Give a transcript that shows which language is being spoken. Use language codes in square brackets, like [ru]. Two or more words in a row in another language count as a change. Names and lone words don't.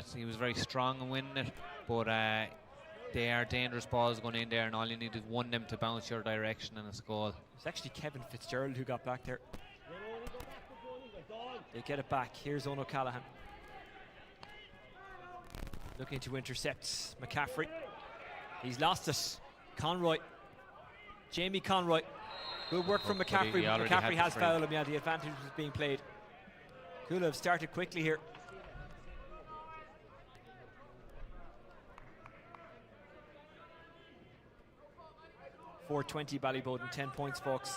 [en] He was very strong in winning it, but they are dangerous balls going in there, and all you need is one of them to bounce your direction and it's a goal. It's actually Kevin Fitzgerald who got back there. They get it back. Here's Owen O'Callaghan. Looking to intercept McCaffrey. He's lost it. Conroy. Jamie Conroy. Good work from McCaffrey. McCaffrey has fouled him. Yeah, the advantage was being played. Cuala have started quickly here. .420 Ballyboden, 10 points, folks.